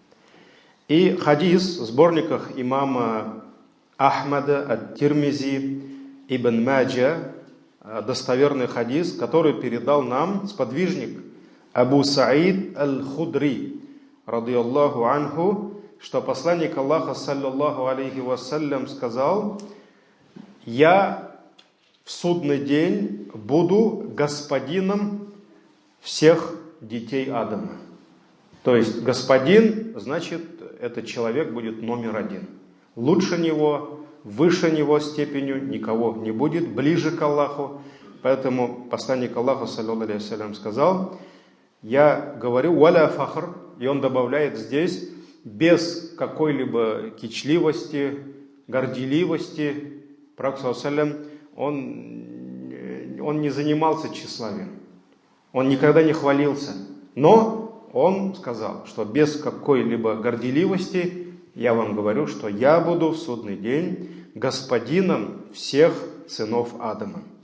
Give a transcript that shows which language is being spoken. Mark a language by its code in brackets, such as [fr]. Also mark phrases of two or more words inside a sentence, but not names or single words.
[ru] И хадис в сборниках имама Ахмада, ат-Тирмизи, Ибн Маджа, достоверный хадис, который передал нам сподвижник Абу Саид аль-Худри, [ar] رضي الله عنه, [ru] что посланник Аллаха [ar] صلى الله عليه وسلم [ru] сказал: «Я в судный день буду господином всех детей Адама». То есть господин, значит, этот человек будет номер один. Лучше него, выше него степенью никого не будет, ближе к Аллаху. Поэтому посланник Аллаха [ar] صلى الله عليه وسلم [ru] сказал: «Я говорю [ar] ولا فخر», [ru] и он добавляет здесь, без какой-либо кичливости, горделивости. Пророк [ar] صلى الله عليه وسلم, [ru] он не занимался тщеславием, он никогда не хвалился, но он сказал, что без какой-либо горделивости я вам говорю, что я буду в судный день господином всех сынов Адама.